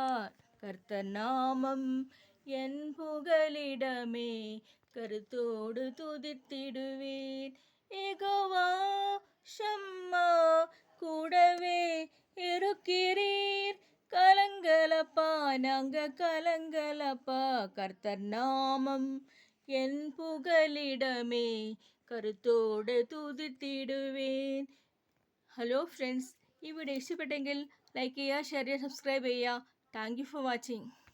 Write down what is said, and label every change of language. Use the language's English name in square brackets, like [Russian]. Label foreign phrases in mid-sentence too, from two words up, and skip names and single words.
[Tamil] கர்த்தர் நாமம் என் புகலிடமே கருத்தோடு துதித்திடுவேன். யெகோவா ஷம்மா கூடவே இருக்கிறீர். கலங்கலப்பா நாங்க கலங்கலப்பா. கர்த்தர் நாமம் என் புகலிடமே கருத்தோடே துதித்திடுவேன். [English] Hello friends, [Malayalam] ഈ വീഡിയോ ഇഷ്ടപ്പെട്ടെങ്കിൽ ലൈക്ക് ചെയ്യുക, ഷെയർ ചെയ്യുക, സബ്സ്ക്രൈബ് ചെയ്യുക. [English] Thank you for watching.